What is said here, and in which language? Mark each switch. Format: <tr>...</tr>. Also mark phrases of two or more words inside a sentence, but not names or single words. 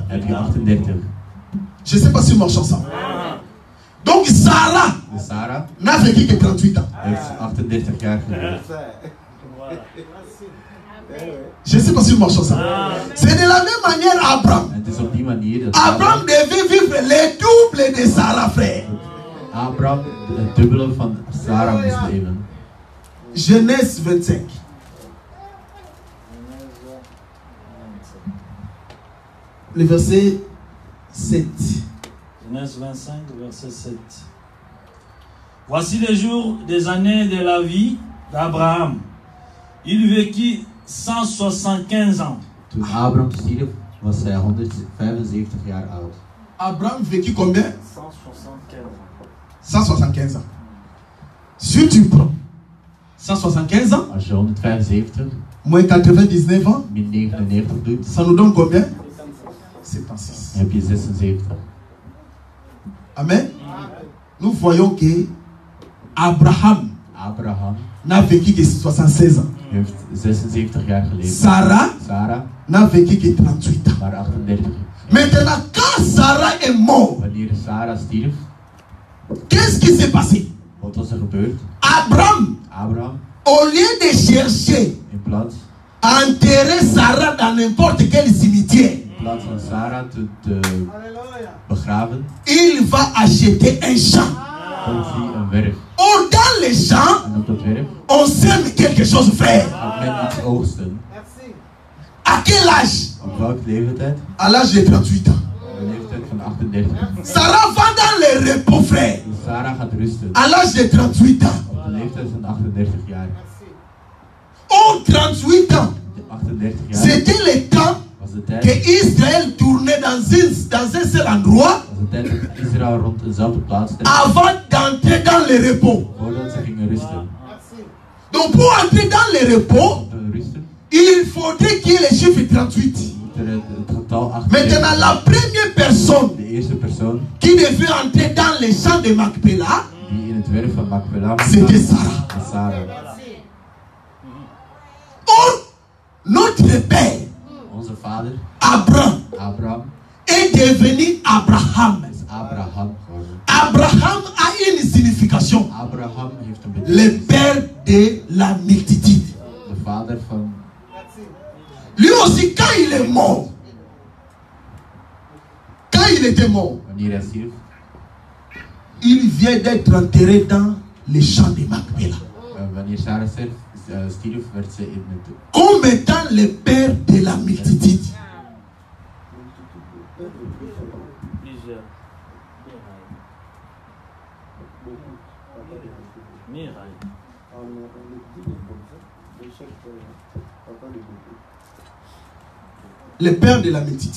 <fr>Je ne sais pas si nous marchons ensemble. Donc Sarah n'a vécu que 38 ans. Je ne sais pas si nous marchons ensemble. C'est de la même manière Abraham. Abraham devait vivre le double de Sarah, frère.</fr> <nl>Abraham het dubbele van Sarah moest leven.</nl> <fr>Genèse 25. Le verset 7. Genèse 25, verset 7. Voici les jours des années de la vie d'Abraham. Il vécut 175 ans.</fr> <nl>Toen Abraham stierf, was hij 175 jaar oud.</nl> <fr>Abraham vécut combien? 175 ans. 175 ans. Si tu prends 175 ans,</fr> <nl>als je 175</nl> <fr>moins 99 ans,</fr> <nl>min 99 doet,</nl> <fr>ça nous donne combien? 76.</fr> <nl>heb je 76. Amen.</nl> <fr>Nous voyons que Abraham n'a vécu que 76 ans.</fr> <nl>Heeft 76 jaar geleefd.</nl> <fr>Sarah n'a vécu que 38 ans.</fr> <nl>Maar 38.</nl> <fr>Maintenant, quand Sarah est morte,</fr> <nl>Wanneer Sarah stierf,</nl> <fr>qu'est-ce qui s'est passé?</fr> <nl>wat was er gebeurd?</nl> <fr>Abraham, au lieu de chercher</fr> <nl>in plaats</nl> <fr>à enterrer Sarah dans n'importe quel cimetière,</fr> <nl>in plaats van Sarah te begraven,</nl> <fr>il va acheter un champ.</fr> <nl>koopt hij een werf.</nl> <fr>Or dans les champs,</fr> <nl>En op dat werf</nl> <fr>on sème quelque chose, frère.</fr> <nl>gaat men iets oogsten.</nl> <fr>À quel âge?</fr> <nl>Op welke leeftijd?</nl> <fr>À l'âge de 38 ans.</fr> <nl>De leeftijd van 38.</nl> <fr>Sarah va dans le repos, frère.</fr> <nl>Sarah gaat rusten.</nl> <fr>À l'âge de 38 ans.</fr> <nl>Op de leeftijd van 38 jaar.</nl> <fr>Oh, 38 ans.</fr> <nl>38 jaar.</nl> <fr>C'était le temps</fr> <nl>Was de tijd.</nl> <fr>que Israël tournait dans un seul endroit.</fr> <nl>Was de tijd dat Israël rond dezelfde plaats deed.</nl> <fr>Avant d'entrer dans le repos.</fr> <nl>Voordat ze gingen rusten.</nl> <fr>Donc pour entrer dans le repos,</fr> <nl>Om te rusten.</nl> <fr>il faudrait qu'il y ait le chiffre 38.</fr> <nl>Het getal 38.</nl> <fr>Maintenant, la première personne</fr> <nl>De eerste persoon</nl> <fr>qui devait entrer dans les champs de Macpéla,</fr> <nl>die in het werf van Macpela</nl> <fr>c'était Sarah.</fr> <nl>was Sarah.</nl> <fr>Or, notre père,</fr> <nl>Onze vader,</nl> <fr>Abraham, est devenu Abraham.</fr> <nl>is Abraham geworden.</nl> <fr>Abraham a une signification.</fr> <nl>Abraham heeft een</nl> <fr>Le</fr> <nl>betekenis.</nl> <fr>père de la multitude.</fr> <nl>De vader van.</nl> <fr>Lui aussi, quand il est mort, quand il était mort,</fr> <nl>Wanneer hij stierf,</nl> <fr>il vient d'être enterré dans les champs de Macpéla.</fr> <nl>wanneer Sarah stierf, werd ze in het.</nl> <fr>Comme étant le père de la multitude. Le père de la multitude.</fr>